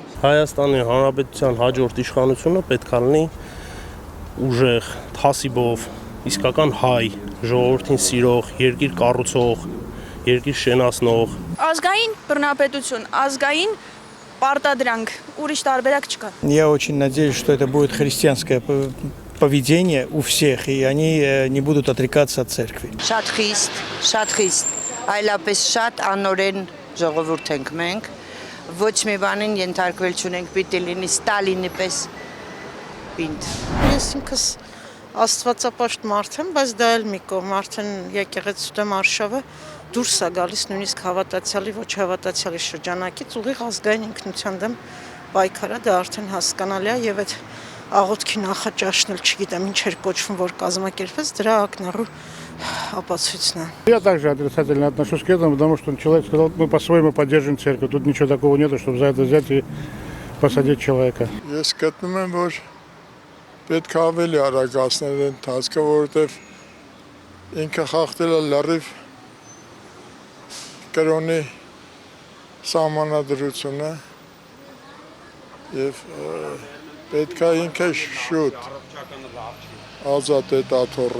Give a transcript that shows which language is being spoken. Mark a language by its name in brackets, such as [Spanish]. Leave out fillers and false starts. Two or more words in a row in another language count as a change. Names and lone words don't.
[Armenian] Հայաստանի Հանրապետության հաջորդ իշխանությունը պետք է լինի ուժեղ, թասիբով, իսկական հայ, ժողովրդին սիրող, երկիր կառուցող, երկիր շենացնող։ Ազգային բռնապետություն, ազգային պարտադրանք, ուրիշ տարբերակ չկա։ [Russian] Я очень надеюсь, что это будет христианское поведение у всех, и они не будут отрекаться от церкви. [Armenian] Շատ խիստ, այլապես շատ անօրեն ժողովուրդ ենք մենք, ոչ մի բանին ենթարկվել չունենք, պիտի լինի Ստալինի պես պինդ։ Ես ինքս աստվածապաշտ մարդ եմ, բայց դա էլ մի կողմ, արդեն եկեղեցու դեմ արշավը դուրս է գալիս նույնիսկ հավատացյալի ոչ հավատացյալի շրջանակից ուղիղ ազգային ինքնության դեմ պայքարը, դա արդեն հասկանալի է եւ այդ աղոթքի նախաճաշն էլ չգիտեմ ինչեր կոչվում, որ կազմակերպվեց, դրա ակնառու ապացույցն է։ [Russian] Я также отрицательно отношусь к этому, потому что человек сказал, мы по-своему поддерживаем церковь. Тут ничего такого нету, чтобы за это взять и посадить человека. [Armenian] Ես գտնում եմ, որ պետք է ավելի արագացնել ընթացքը, որովհետև ինքը խախտել է լրիվ կրոնի սահմանադրությունը եւ պետք է ինքը շուտ ազատ աթոռը։